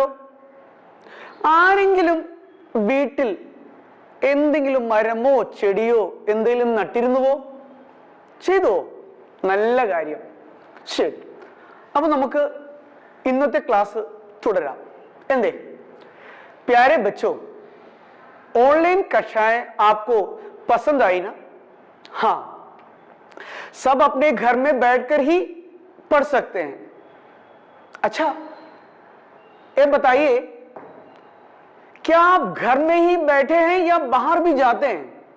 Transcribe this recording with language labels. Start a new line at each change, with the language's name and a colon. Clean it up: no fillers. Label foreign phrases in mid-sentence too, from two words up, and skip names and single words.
Malayalam: ആരെങ്കിലും വീട്ടിൽ എന്തെങ്കിലും മരമോ ചെടിയോ എന്തെങ്കിലും നട്ടിരുന്നുവോ? ചെയ്തോ? നല്ല കാര്യം. ശരി, അപ്പൊ നമുക്ക് ഇന്നത്തെ ക്ലാസ് തുടരാം.
Hindi: എന്തേ प्यारे बच्चों, ऑनलाइन कक्षाएं आपको पसंद आई ना? हाँ, सब अपने घर में बैठकर ही पढ़ सकते हैं. अच्छा, ये बताइए, क्या आप घर में ही बैठे हैं या बाहर भी जाते हैं?